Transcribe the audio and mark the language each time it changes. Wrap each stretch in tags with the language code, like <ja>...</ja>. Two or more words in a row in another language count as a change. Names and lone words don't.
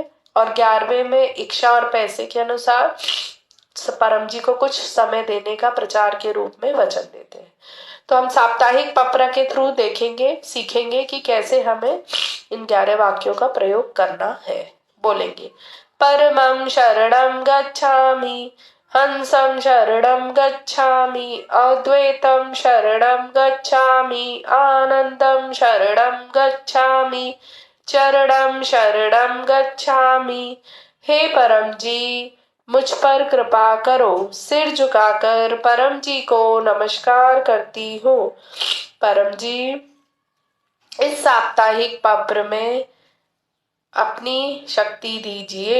<hi>और 11वें में इच्छा और पैसे के अनुसार परम जी को कुछ समय देने का प्रचार के रूप में वचन देते हैं। तो हम साप्ताहिक पप्र के थ्रू देखेंगे, सीखेंगे कि कैसे हमें इन 11 वाक्यों का प्रयोग करना है।</hi> <sa>बोलेंगे परमं शरणं गच्छामि, हंसं शरणं गच्छामि, अद्वैतं शरणं गच्छामि, आनंदं शरणं गच्छामि, चरणं शरणं गच्छामि।</sa> <hi>हे परम जी, मुझ पर कृपा करो। सिर झुकाकर परम जी को नमस्कार करती हूँ। परम जी, इस साप्ताहिक पप्र में अपनी शक्ति दीजिए।</hi>